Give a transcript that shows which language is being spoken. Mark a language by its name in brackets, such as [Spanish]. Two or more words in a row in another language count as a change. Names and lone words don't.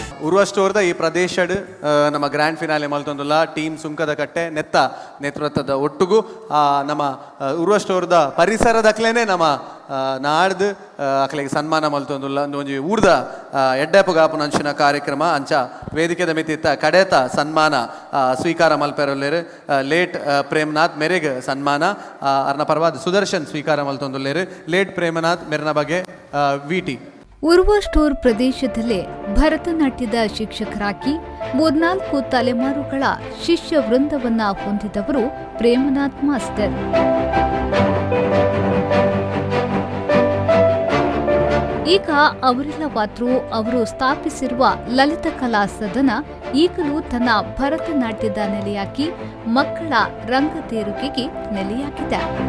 [Tulu] ಉರುವ ಸ್ಟೋರ್ದ ಈ ಪ್ರದೇಶಡ್ ನಮ್ಮ [English] grand finale [Tulu] ಮಲ್ತೊಂದುಲ್ಲ ಟೀಮ್ ಸುಂಕದ ಕಟ್ಟೆ ನೆತ್ತ ನೇತೃತ್ವದ ಒಟ್ಟುಗು ನಮ್ಮ ಉರುವ ಸ್ಟೋರ್ದ ಪರಿಸರದಕ್ಲೇನೆ ನಮ್ಮ ನಾಡ್ದು ಅಕ್ಲೆಗೆ ಸನ್ಮಾನ ಮಲ್ತೊಂದುಲ್ಲ ಒಂಜಿ ಊರ್ದ ಎಡ್ಡೆಪುಗಾಪುನ ಅಂಚಿನ ಕಾರ್ಯಕ್ರಮ ಅಂಚ ವೇದಿಕೆದ ಮಿತಿತ್ತ ಕಡೆತ ಸನ್ಮಾನ ಸ್ವೀಕಾರ ಮಲ್ಪೆರೊಲ್ಲೇರು ಲೇಟ್ ಪ್ರೇಮನಾಥ್ ಮೆರೆಗ್ ಸನ್ಮಾನ ಅರ್ನ ಪರವಾದ ಸುದರ್ಶನ್ ಸ್ವೀಕಾರ ಮಲ್ತೊಂದುಲ್ಲೇರು ಲೇಟ್ ಪ್ರೇಮನಾಥ್ ಮೆರ್ನ ಬಗ್ಗೆ ವಿಟಿ [Kannada] ಉರುವ ಸ್ಟೋರ್ ಪ್ರದೇಶದಲ್ಲೇ ಭರತನಾಟ್ಯದ ಶಿಕ್ಷಕರಾಗಿ 4 ತಲೆಮಾರುಗಳ ಶಿಷ್ಯ ವೃಂದವನ್ನ ಹೊಂದಿದವರು ಪ್ರೇಮನಾಥ್ ಮಾಸ್ಟರ್. ಈಗ ಅವರಿಲ್ಲವಾದರೂ ಅವರು ಸ್ಥಾಪಿಸಿರುವ ಲಲಿತ ಕಲಾ ಸದನ ಈಗಲೂ ತನ್ನ ಭರತನಾಟ್ಯದ ನೆಲೆಯಾಗಿ ಮಕ್ಕಳ ರಂಗತೇರುಗೆಗೆ ನೆಲೆಯಾಗಿದೆ.